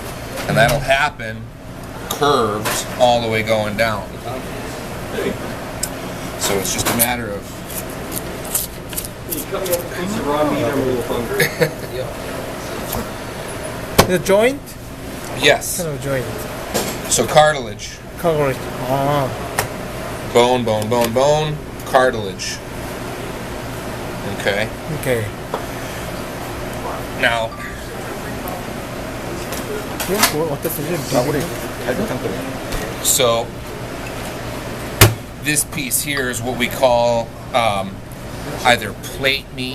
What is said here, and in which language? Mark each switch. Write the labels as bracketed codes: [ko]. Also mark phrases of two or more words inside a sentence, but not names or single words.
[en] And that'll happen curved all the way going down. So it's just a matter of... You cut me up a piece of raw meat, I'm a little hungry. The joint? Yes. Kind of joint. So cartilage. Cartilage. Ah. Bone, bone, bone, bone, cartilage. Okay? Okay. Now, so this piece here is what we call either plate meat,